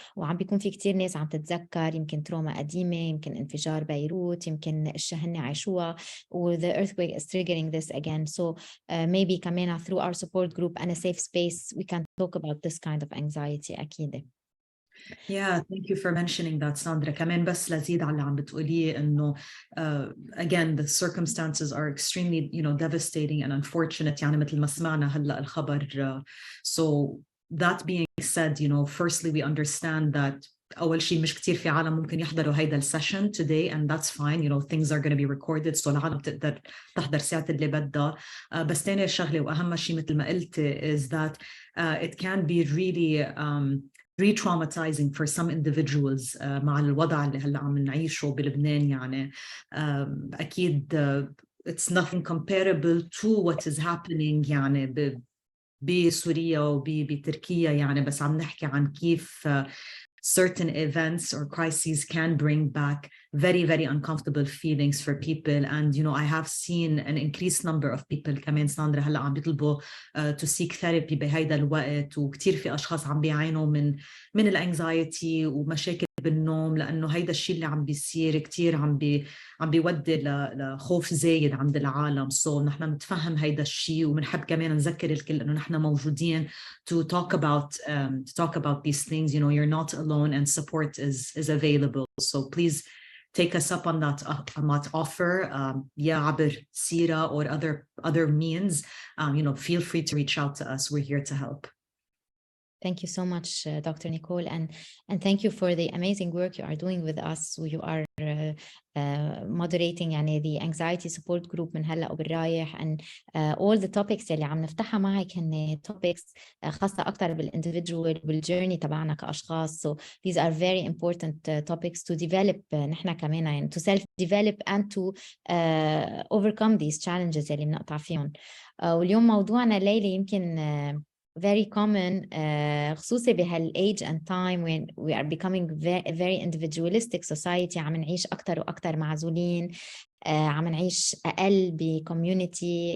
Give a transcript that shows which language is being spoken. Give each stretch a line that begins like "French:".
Arabic: وعم بيكون في كتير ناس عم تتذكر يمكن تروما قديمة، يمكن انفجار بيروت، يمكن اشياء هن عاشوها و
English: the earthquake is triggering this again. So maybe كمان through our support group and a safe space we can talk about this kind of anxiety أكيد. Yeah, thank you for mentioning that, Sandra.
Arabic: كمان بس لزيد على اللي عم بتقوليه إنه
English: again the circumstances are extremely devastating and unfortunate.
Arabic: يعني مثل ما سمعنا هلا الخبر.
English: So that being said, firstly we understand that
Arabic: أول شيء مش كتير في عالم ممكن يحضروا هيدا السيشن
English: today and that's fine. Things are going to be recorded so
Arabic: العالم تقدر تحضر ساعة اللي بدها. بس تاني شغلة وأهم شيء مثل ما قلت
English: is that it can be really re-traumatizing for some individuals
Arabic: مع الوضع اللي هلا عم نعيشه بلبنان. يعني أكيد
English: it's nothing comparable to what is happening
Arabic: يعني بسوريا وبتركيا. يعني بس عم نحكي عن كيف
English: certain events or crises can bring back very, very uncomfortable feelings for people. And, I have seen an increased number of people
Arabic: كمان ساندرا هلأ عم بيطلبوا
English: to seek therapy
Arabic: بهيدا الوقت. وكتير في أشخاص عم بيعانوا من الانكزايتي ومشاكل بالنوم لأنه هيدا الشيء اللي عم بيصير كتير عم بيودي لخوف زايد عند العالم. So نحن نتفهم هيدا الشيء ومنحب كمان نذكر الكل إنه نحن موجودين
English: to talk about these things. You're not alone and support is available. So please take us up on that offer.
Arabic: عبر سيرة
English: or other means. Feel free to reach out to us. We're here to help. Thank you so much, Dr. Nicole, and thank you for the amazing work you are doing with us. You are moderating يعني the anxiety support group
Arabic: من هلا وبالرايح
English: and all the topics
Arabic: اللي عم نفتحها معك هن
English: topics خاصة أكتر بالindividual بالjourney
Arabic: تبعنا كأشخاص.
English: So these are very important topics to develop
Arabic: نحن كمان يعني
English: to self-develop and to overcome these challenges
Arabic: اللي بنقطع فيهم. واليوم موضوعنا ليلة يمكن
English: very common
Arabic: خصوصي بهال
English: age and time when we are becoming very individualistic society.
Arabic: عم نعيش أكتر وأكتر معزولين. عم نعيش أقل بكوميونيتي.